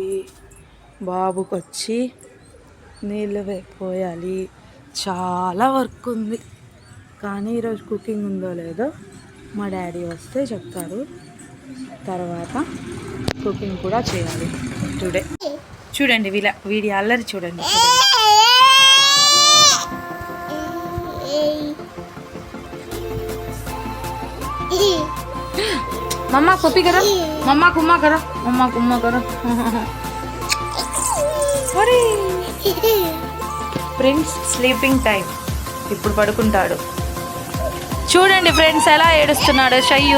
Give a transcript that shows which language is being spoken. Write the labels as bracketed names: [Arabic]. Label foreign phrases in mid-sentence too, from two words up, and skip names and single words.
[Telugu] బాబుకి వచ్చి నీళ్ళు పోయాలి, చాలా వర్క్ ఉంది. కానీ ఈరోజు కుకింగ్ ఉందో లేదో మా డాడీ వస్తే చెప్తారు. తర్వాత కుకింగ్ కూడా చేయాలి టుడే. చూడండి వీడి అల్లరి చూడండి. [Hindi] मम्मा कॉपी करो, मम्मा कुम्मा करो, मम्मा कुम्मा करो. [Telugu] अरे ప్రిన్స్ [English] sleeping time, [Telugu] ఇప్పుడు పడుకుంటాడు. చూడండి ఫ్రెండ్స్ ఎలా ఏడుస్తున్నాడు షయ్యు.